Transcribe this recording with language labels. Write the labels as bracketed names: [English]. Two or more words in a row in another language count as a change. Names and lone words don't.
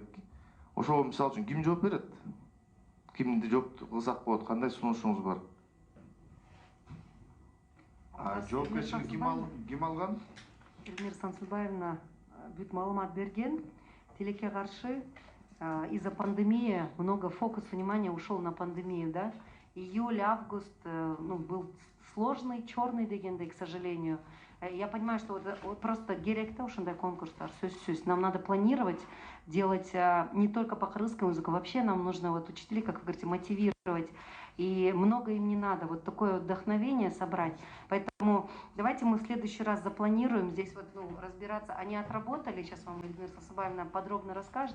[Kyrgyz] Ошого мисалы үчүн ким жооп берет? Кимди жооп кылсак болот? Кандай сунушуңуз бар? Жоопкерчилик ким алган? Эльмира Сансызбаевна бүт маалымат берген. Тилекке каршы [Russian] из-за пандемии много фокус внимания ушел на пандемию, да? Июль, август, был сложный, черный дегенде, к сожалению. Я понимаю, что вот просто [Kyrgyz] керекте ушундай конкурстар, сөзсүз. [Russian] Нам надо планировать, делать не только по кыргызскому языку, вообще нам нужно вот учителей, как вы говорите, мотивировать. И много им не надо, вот такое вдохновение собрать. Поэтому давайте мы в следующий раз запланируем здесь вот разбираться. Они отработали, сейчас вам Эльмира Сансызбаевна подробно расскажет.